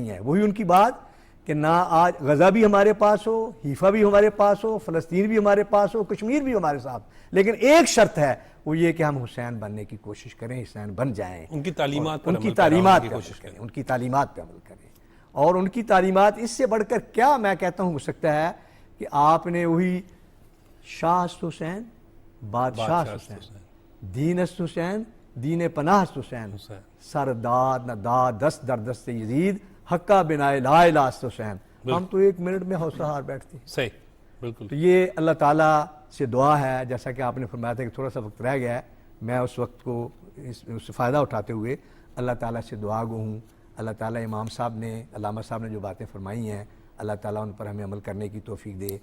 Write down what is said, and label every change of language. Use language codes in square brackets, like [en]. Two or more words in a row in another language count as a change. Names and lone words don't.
[ur] وہی ان کی بات کہ نہ آج غزہ بھی ہمارے پاس ہو، حیفا بھی ہمارے پاس ہو، فلسطین بھی ہمارے پاس ہو، کشمیر بھی ہمارے ساتھ، لیکن ایک شرط ہے، وہ یہ کہ ہم حسین بننے کی کوشش کریں، حسین بن جائیں، ان کی تعلیمات پر ان کی تعلیمات پہ عمل کریں، ان کی تعلیمات پہ عمل کریں. اور ان کی تعلیمات اس سے بڑھ کر کیا میں کہتا ہوں ہو سکتا ہے کہ آپ نے وہی [fa] شاہ است حسین، بادشاہ حسین، دین است حسین، دین پناہ است حسین، سرداد نہ داد دست در دست یزید، حقہ بنائے لا الہ است حسین. [ur] ہم تو 1 منٹ میں حوصلہ ہار بیٹھتے ہیں. صحیح، بالکل. تو یہ اللہ تعالیٰ سے دعا ہے، جیسا کہ آپ نے فرمایا تھا کہ تھوڑا سا وقت رہ گیا ہے، میں اس وقت کو اس سے فائدہ اٹھاتے ہوئے اللہ تعالیٰ سے دعا گو ہوں. اللہ تعالیٰ امام صاحب نے، علامہ صاحب نے جو باتیں فرمائی ہیں، اللہ تعالیٰ ان پر ہمیں عمل کرنے کی توفیق دے.